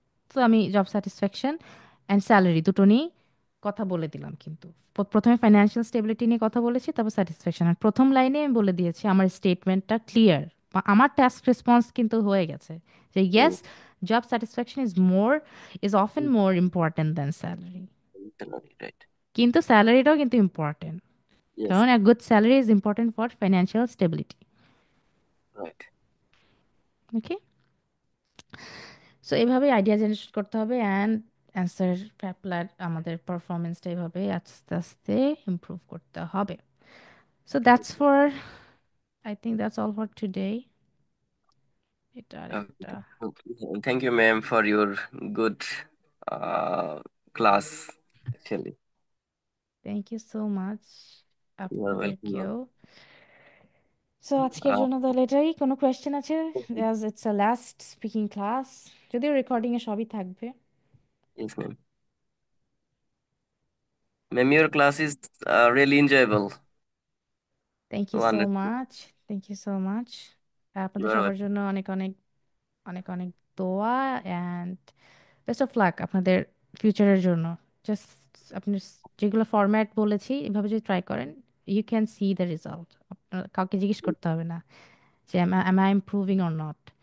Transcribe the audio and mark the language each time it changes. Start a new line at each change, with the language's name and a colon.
Bangla: তো আমি job satisfaction and salary দুটো নিয়ে কথা বলে দিলাম, কিন্তু প্রথমে ফাইন্যান্সিয়াল স্টেবিলিটি নিয়ে কথা বলেছি, তারপর স্যাটিসফ্যাকশন। আর প্রথম লাইনে আমি বলে দিয়েছি আমার স্টেটমেন্টটা ক্লিয়ার, আমার টাস্ক রেসপন্স কিন্তু হয়ে গেছে যে Hmm.
English: Yes, job satisfaction is often more important than salary. Salary, right.
Bangla: কিন্তু স্যালারিটাও কিন্তু ইম্পর্টেন্ট,
English: Yes.
Bangla: কারণ
English: a good salary is important for financial stability. Right.
Bangla: Okay, so এইভাবে আইডিয়া জেনারেট করতে হবে অ্যান্ড অ্যান্সার প্ল্যান, আমাদের পারফরমেন্সটা এইভাবে আস্তে আস্তে ইমপ্রুভ করতে হবে।
English: So that's for, I think that's all for today.
Bangla: এটা আরেকটা,
English: Okay. Thank you, ma'am, for your good class. Actually, thank you so much you are welcome, ma'am.
Bangla: আপনাদেরকেও। সো আজকের Uh, জন্য তাহলে এটাই। কোনো কোয়েশ্চেন আছে?
English: as it's a last speaking class,
Bangla: যদিও রেকর্ডিংয়ে সবই থাকবে।
English: yes, ma'am. Ma'am, your class is really enjoyable. Thank you so Wonderful. Much, thank you so much. You
Bangla: আপনাদের
English: are
Bangla: সবার
English: welcome.
Bangla: জন্য অনেক অনেক অনেক অনেক দোয়া
English: and best of luck
Bangla: আপনাদের ফিউচারের জন্য। জাস্ট আপনি যেগুলো ফরম্যাট বলেছি এভাবে যদি ট্রাই করেন,
English: You can see the result.
Bangla: কাউকে জিজ্ঞেস করতে হবে না যে
English: am I improving or not.